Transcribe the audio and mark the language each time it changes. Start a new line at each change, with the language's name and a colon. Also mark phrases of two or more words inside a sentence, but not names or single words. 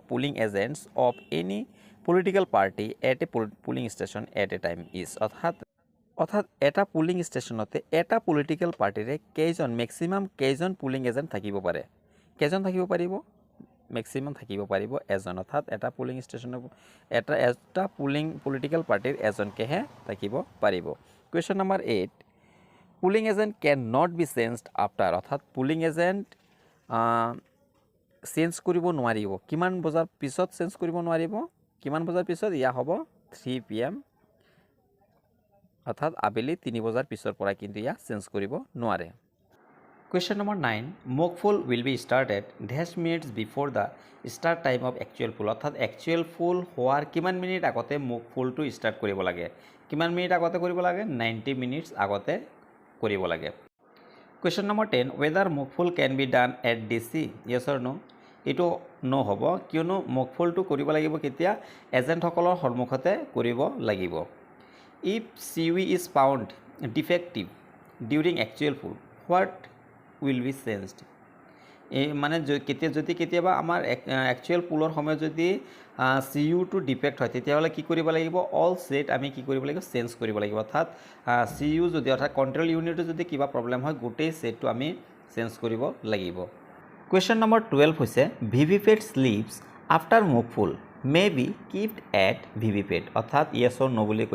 English: polling agents of any political party at a polling station at a time is
Assamese: অৰ্থাৎ এটা পুলিং ষ্টেচনতে এটা
English: political party
Assamese: মেক্সিমাম কেইজন পুলিং এজেণ্ট থাকিব পাৰে কেইজন থাকিব পাৰিব মেক্সিমাম থাকিব পাৰিব এজন অৰ্থাৎ এটা পুলিং ষ্টেচনৰ এটা পলিটিকেল পাৰ্টিৰ এজনকেহে থাকিব পাৰিব
English: question number 8 polling agent can not be changed after
Assamese: অৰ্থাৎ পুলিং এজেণ্ট চেঞ্জ কৰিব নোৱাৰিব কিমান বজাৰ পিছত চেঞ্জ কৰিব নোৱাৰিব কিমান বজাৰ পিছত ইয়া হ'ব 3 PM অৰ্থাৎ আবেলি 3 বজাৰ পিছৰ পৰা কিন্তু ইয়া চেঞ্জ কৰিব নোৱাৰে
English: Question number 9 mock poll will be started 10 minutes before the start time of actual poll অর্থাৎ actual poll
Assamese: হোৱাৰ কিমান মিনিট আগতে
English: mock poll
Assamese: টো স্টাৰ্ট কৰিব লাগে কিমান মিনিট আগতে কৰিব লাগে
English: 90 minutes
Assamese: আগতে কৰিব লাগে
English: Question number 10 whether mock poll can be done at DC yes or no
Assamese: এটো no হ'ব কিয়নো
English: mock poll
Assamese: টো কৰিব লাগিব কেতিয়া এজেন্ট সকলৰ সন্মুখতে কৰিব লাগিব
English: if CUE is found defective during actual poll what will be changed
Assamese: মানে কেতিয়াবা আমাৰ একচুৱেল পুলৰ সময়ত যদি CU টো ডিফেক্ট হয় তেতিয়াহ'লে কি কৰিব লাগিব
English: all set
Assamese: আমি কি কৰিব লাগিব চেঞ্জ কৰিব লাগিব অৰ্থাৎ CU যদি অৰ্থাৎ
English: control unit
Assamese: যদি কিবা প্ৰবলেম হয় গোটেই সেটটো আমি চেঞ্জ কৰিব লাগিব
English: question number 12 হৈছে VVPAT slips after mock poll may be kept at VVPAT অৰ্থাৎ yes or no বুলি